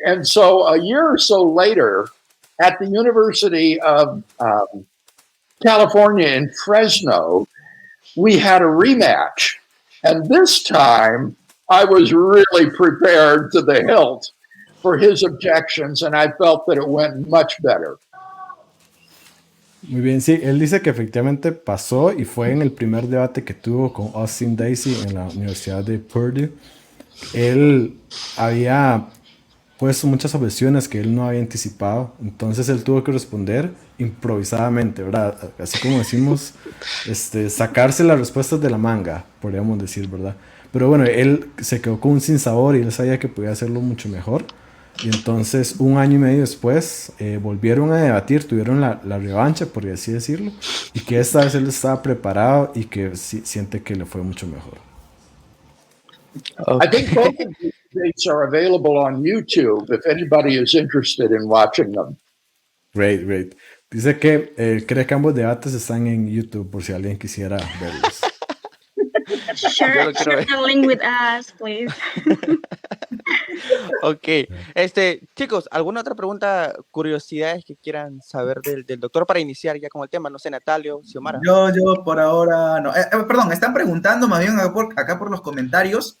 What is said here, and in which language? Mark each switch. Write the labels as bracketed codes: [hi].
[en] And so a year or so later, at the University of California in Fresno, we had a rematch. And this time, I was really prepared to the hilt for his objections, and I felt that it went much better. [es] Muy bien, sí, él dice que efectivamente pasó y fue en el primer debate que tuvo con Austin Daisy en la Universidad de Purdue. Él había puesto muchas objeciones que él no había anticipado, entonces él tuvo que responder improvisadamente, ¿verdad? Así como decimos, sacarse las respuestas de la manga, podríamos decir, ¿verdad? Pero bueno, él se quedó con un sinsabor y él sabía que podía hacerlo mucho mejor. Y entonces, un año y medio después, volvieron a debatir, tuvieron la revancha, por así decirlo, y que esta vez él estaba preparado y que siente que le fue mucho mejor. [en] I think both of these debates are available on YouTube if anybody is interested in watching them. Great, great. [es] Dice que cree que ambos debates están en YouTube por si alguien quisiera verlos. [en] Share the link with us, please. [es] Ok, chicos, ¿alguna otra pregunta, curiosidades que quieran saber del doctor para iniciar ya con el tema? No sé, Natalio, Xiomara. Yo por ahora no. Perdón, están preguntando más bien acá por los comentarios.